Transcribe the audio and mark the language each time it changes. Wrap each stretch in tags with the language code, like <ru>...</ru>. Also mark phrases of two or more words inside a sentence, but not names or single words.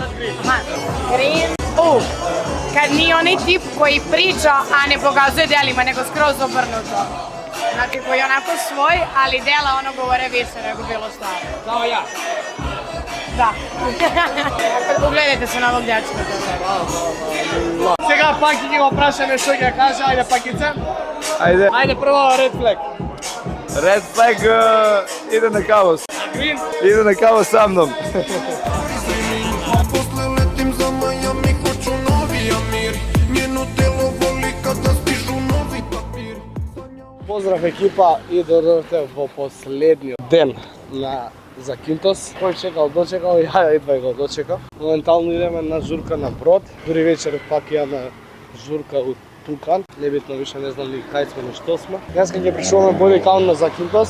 <sr>Green, aj sad Green. Green. kad nije onaj tip koji priča, a ne pokazuje delima, nego skroz obrnuto. Znači koji je onako svoj, ali dela ono govore više nego bilo šta. Kao ja. Da. Ugledajte se na ovog dječka.</sr> <mk>Сега пак ги го прашаме што ќе каже, ајде пакице.</mk> <sr>Ajde.</sr> <mk>Ајде прво</mk> <en>Red Flag. Red flag</en> <sr>ide na kavu. Green. Ide na kavu sa mnom. Posle letim za Miami, hoću novi Amir. Njeno telo voli kada stižu novi papir.</sr> <mk>Поздрав екипа и додовте во последниот ден на Закинтос. Кој чекал, дочекал, ја едва го дочекав. Моментално идеме на журка на Брод. Дури вечер пак имаме журка од Тукан. Небитно више не знам ни кај сме, ни што сме. Денеска ќе прашуваме</mk> <en>body count</en> <mk>на Закинтос.</mk>